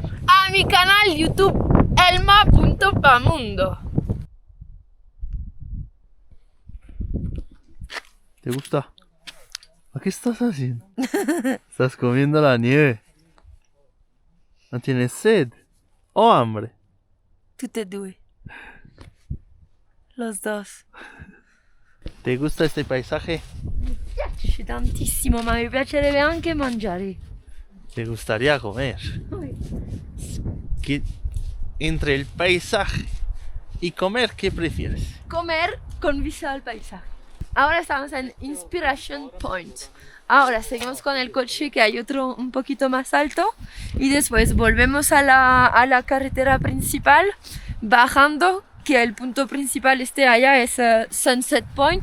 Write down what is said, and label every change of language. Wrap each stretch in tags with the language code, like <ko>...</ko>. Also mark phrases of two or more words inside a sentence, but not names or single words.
<es>A mi canal YouTube, elma.pamundo. ¿Te gusta? ¿Qué estás haciendo? Estás comiendo la nieve. ¿No tienes sed? ¿O hambre?</es> <it>Tutte e due.</it> <es>Los dos. ¿Te gusta este paisaje?</es> <it>Mi piace tantissimo, ma mi piacerebbe anche mangiare.</it> <es>¿Te gustaría comer? Entre el paisaje y comer, ¿qué prefieres? Comer con vista al paisaje. Ahora estamos en Inspiration Point. Ahora seguimos con el coche, que hay otro un poquito más alto, y después volvemos a la carretera principal, bajando, que el punto principal allá es Sunset Point.</es>